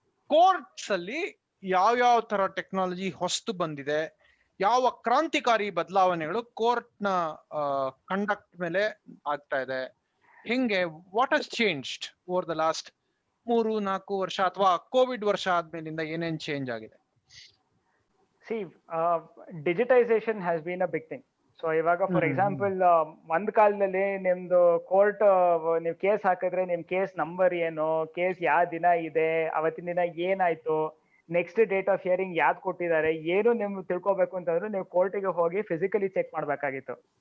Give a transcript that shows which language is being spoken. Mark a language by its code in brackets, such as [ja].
[kn] Courts ಅಲ್ಲಿ ಯಾವ ತರ ಟೆಕ್ನಾಲಜಿ ಹೊಸ್ತು ಬಂದಿದೆ, ಯಾವ ಕ್ರಾಂತಿಕಾರಿ ಬದಲಾವಣೆಗಳು ಕೋರ್ಟ್ ನ ಕಂಡಕ್ಟ್ ಮೇಲೆ ಆಗ್ತಾ ಇದೆ, ಹೆಂಗೆ, [en] what has changed over the last [kn] 3-4 ವರ್ಷ, ಅಥವಾ ಕೋವಿಡ್ ವರ್ಷ ಆದ್ಮೇಲಿಂದ ಏನೇನ್ ಚೇಂಜ್ ಆಗಿದೆ? [en] See, digitization has been a big thing. [kn] So ಇವಾಗ ಫಾರ್ ಎಕ್ಸಾಂಪಲ್ ಒಂದ್ ಕಾಲದಲ್ಲಿ ನಿಮ್ದು ಕೋರ್ಟ್ ನೀವು ಕೇಸ್ ಹಾಕಿದ್ರೆ ನಿಮ್ ಕೇಸ್ ನಂಬರ್ ಏನು, ಕೇಸ್ ಯಾವ ದಿನ ಇದೆ, ಅವತ್ತಿನ ದಿನ ಏನಾಯ್ತು, ನೆಕ್ಸ್ಟ್ ಡೇಟ್ ಆಫ್ ಹಿಯರಿಂಗ್ ಯಾವ್ದು ಕೊಟ್ಟಿದ್ದಾರೆ, ಏನು ನಿಮ್ಗೆ ತಿಳ್ಕೊಬೇಕು ಅಂತಂದ್ರೆ ನೀವು ಕೋರ್ಟಿಗೆ ಹೋಗಿ ಫಿಸಿಕಲಿ ಚೆಕ್ ಮಾಡ್ಬೇಕಾಗಿತ್ತು.